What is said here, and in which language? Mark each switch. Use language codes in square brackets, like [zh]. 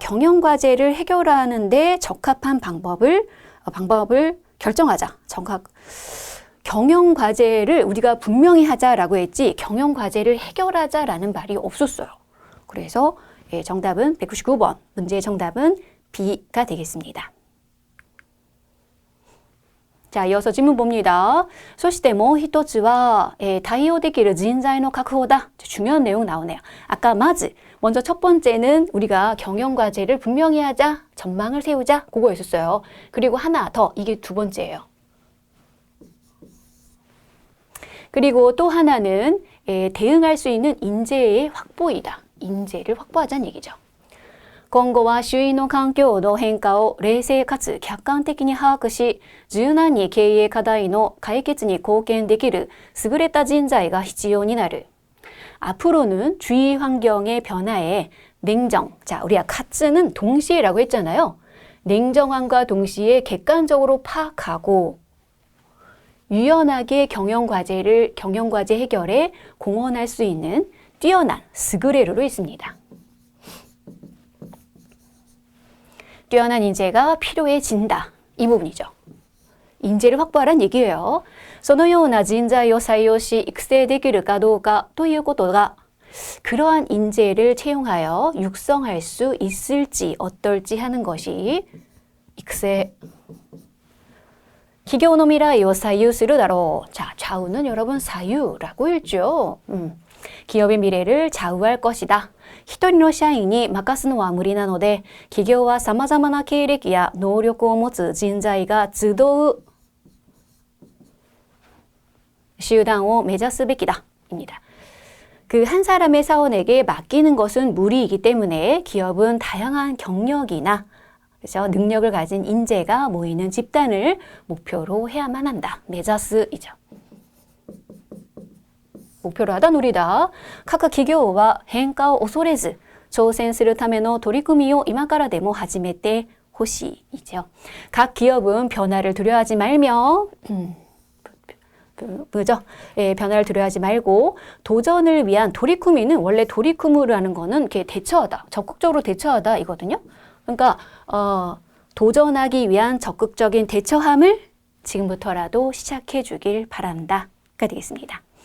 [ko] 경영 과제를 해결하는데 적합한 방법을 결정하자. 경영 과제를 우리가 분명히 하자라고 했지 경영 과제를 해결하자라는 말이 없었어요. 그래서 정답은 199번. 문제의 정답은 B가 되겠습니다. 자, 이어서 질문 봅니다. [ja] そしてもう一つは対応できる人材の確保だ. [ko] 중요한 내용 나오네요. 아까 먼저 첫 번째는 우리가 경영 과제를 분명히 하자, 전망을 세우자, 그거 있었어요. 그리고 하나 더, 이게 두 번째예요. 그리고 또 하나는 대응할 수 있는 인재의 확보이다. 인재를 확보하자는 얘기죠. [ja] 今後は周囲の環境の変化を冷静かつ客観的に把握し、柔軟に経営課題の解決に貢献できる優れた人材が必要になる. [ko] 앞으로는 주위 환경의 변화에 냉정, 자, 우리가 카츠는 동시에라고 했잖아요. 냉정함과 동시에 객관적으로 파악하고 유연하게 경영과제 해결에 공헌할 수 있는 뛰어난 스그레루로 있습니다. 뛰어난 인재가 필요해진다. 이 부분이죠. 인재를 확보하란 얘기예요. [ja] そのような人材を採用し育成できるかどうかということが [ko] 그러한 인재를 채용하여 육성할 수 있을지 어떨지 하는 것이 [ja] 育成 企業の未来を左右するだろう. [ko] 자, 좌우는 여러분 사유라고 읽죠. 기업의 미래를 좌우할 것이다. [ja] 一人の社員に任すのは無理なので、企業は様々な経歴や能力を持つ人材が集う集団を目指すべきだ. [ko] 입니다. 그 한 사람의 사원에게 맡기는 것은 무리이기 때문에 기업은 다양한 경력이나 그래서 능력을 가진 인재가 모이는 집단을 목표로 해야만 한다. 메자스이죠. 목표로 하다 노리다. [ja] 各企業は変化を恐れず挑戦するための取り組みを今からでも始めてほしい. [ko] 이죠. 각 기업은 변화를 두려워하지 말며 뭐죠? 예, 변화를 두려워하지 말고 도전을 위한 도리쿠미는 원래 도리쿠무라는 거는 이렇게 대처하다, 적극적으로 대처하다 이거든요. 그러니까 도전하기 위한 적극적인 대처함을 지금부터라도 시작해 주길 바란다가 되겠습니다.